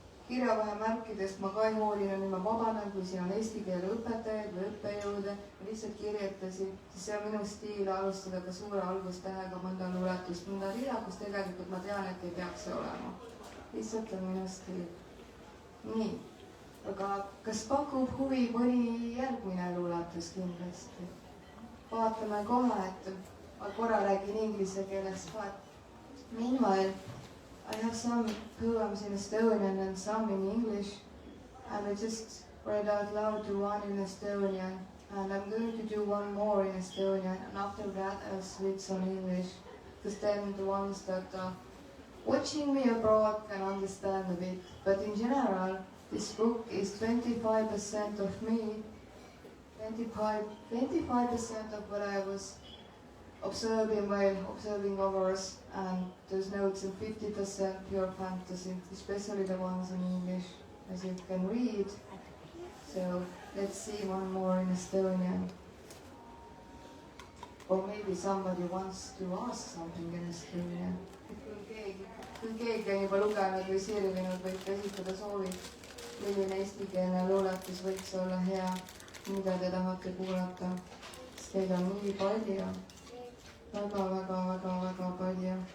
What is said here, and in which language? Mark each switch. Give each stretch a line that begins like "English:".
Estonian: kirjavahemärkidest ma ka ei hoolinud, nüüd ma vabandan, kui siin on eesti keele õpetajaid või õppejõude, ma lihtsalt kirjutasin, siis see on minu stiil alustada ka suure algustähega mõnda luuletust, mõnda rida, kus tegelikult ma tean, et ei peaks olema. Lihtsalt on minu stiil. Nii, aga kas pakub huvi mõni järgmine luuletus kindlasti? Vaatame kohe, et ma korra räägin inglise keeles ka.
English: Meanwhile, I have some poems in Estonian and some in English, and I just read out loud to one in Estonian, and I'm going to do one more in Estonian, and after that I'll switch on English, because then the ones that are watching me abroad can understand a bit. But in general, this book is 25% of me, 25% of what I was observing while observing others, and those notes and 50% pure fantasy, especially the ones in English, as you can read. So let's see one more in Estonian. Or maybe somebody wants to ask something in Estonian.
Estonian: Kui keegi on juba lugenud või sirvinud, võib esitada soovid, milline eestikeelne luuletus võiks olla hea, mida te tahate kuulata, sest teil on nii palju. Väga palju.